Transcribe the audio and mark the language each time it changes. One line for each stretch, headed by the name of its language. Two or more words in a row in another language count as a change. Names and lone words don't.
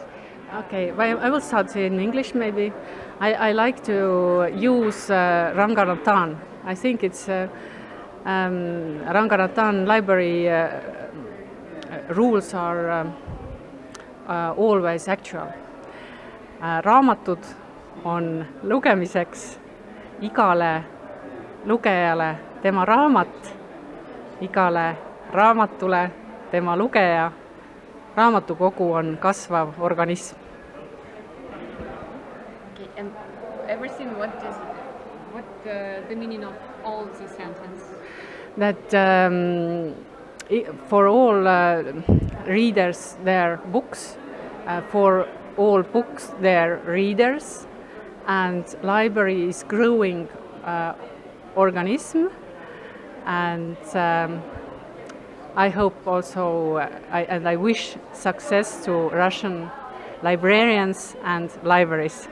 English: Okay, well, I will start in English maybe. I like to use Ranganatan. I think it's Ranganatan library rules are always actual.
Estonian: Raamatud on lugemiseks igale lugejale tema raamat, igale raamatule tema lugeja. Raamatukogu on kasvav organism.
English: Okay, and everything, what the meaning of all the sentence? That for all readers their books, for all books their readers, and library is growing organism, and I hope also, I wish success to Russian librarians and libraries.